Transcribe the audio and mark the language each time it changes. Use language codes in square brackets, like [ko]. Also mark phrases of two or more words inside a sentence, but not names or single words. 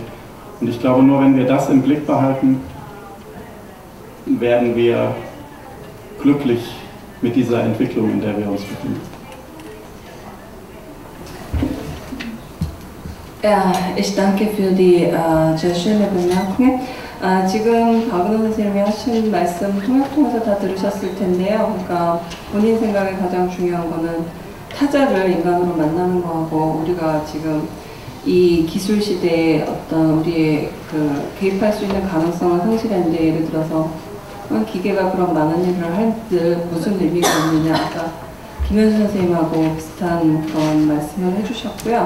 [de] Und ich glaube, nur wenn wir das im Blick behalten, werden wir glücklich mit dieser Entwicklung, in der wir uns befinden. Ja, ich danke für die sehr schöne Bemerkung. [ko] 지금 박은호 선생님이 하신 말씀 통해서 다 들으셨을 텐데요. 그러니까 본인 생각에 가장 중요한 거는 타자를 인간으로 만나는 거하고 우리가 지금 이 기술 시대에 어떤 우리의 개입할 수 있는 가능성을 상실했는데, 예를 들어서 기계가 그런 많은 일을 할 때 무슨 의미가 있느냐, 아까 김현수 선생님하고 비슷한 그런 말씀을 해주셨고요.